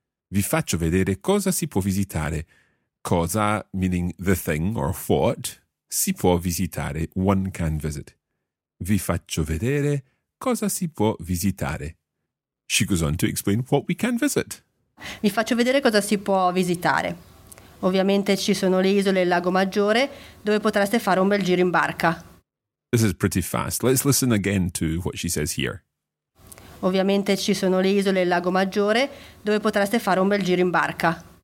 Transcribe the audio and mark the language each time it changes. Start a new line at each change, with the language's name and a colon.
Italian: Vi faccio vedere cosa si può visitare. Cosa,
English: meaning the thing or what,
Italian: si può visitare,
English: one can visit.
Italian: Vi faccio vedere cosa si può visitare.
English: She goes on to explain what we can visit.
Italian: Vi faccio vedere cosa si può visitare. Ovviamente ci sono le isole e il Lago Maggiore, dove potreste fare un bel giro in barca.
English: This is pretty fast. Let's listen again to what she says here.
Italian: Ovviamente ci sono le isole e il lago maggiore dove potreste fare un bel giro in barca.